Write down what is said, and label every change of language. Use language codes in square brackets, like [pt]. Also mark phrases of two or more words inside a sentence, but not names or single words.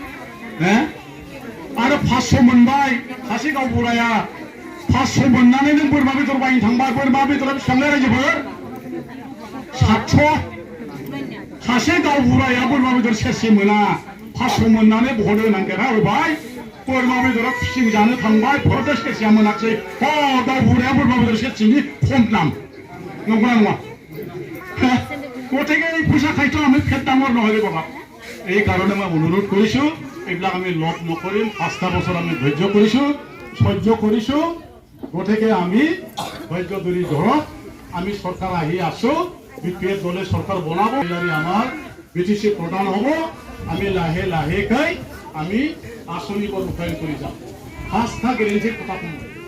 [brx] आरो 500 मोनबाय सासे गावबुराया 500 मोननानै नों बोरमा बेदर बायनो थांबाय बोरमा बेदरा बेसेबांलाय रायजोफोर 700 सासे गावबुराया बोरमा बेदर सेरसे मोना 500 मोननानै बहनो नांगेरा होबाय बोरमा बेदरा फिसिं जानो थांबाय फरदा सेरसेया मोनाखिसै गावबुराया बोरमा बेदर सेरसेनि खम दाम नंगौना नङा [as] গতিকে এই পইচা খাইতো আমি ফেট দামৰ নহয় বাবা এই কাৰণে মই অনুৰোধ কৰিছোঁ এইবিলাক আমি লগ নকৰিম 5টা বছৰ আমি ধৈৰ্য কৰিছোঁ সহ্য কৰিছোঁ গতিকে আমি ধৈৰ্য ধৰি ধৰক আমি চৰকাৰ আহি আছোঁ বিপিএফ দলে চৰকাৰ বনাব আমাৰ বিটিচি প্ৰদান হ'ব আমি লাহে লাহেকৈ আমি আঁচনিবোৰ ৰূপায়ণ কৰি যাম 5টা গেৰেণ্টিৰ কথা ক'ম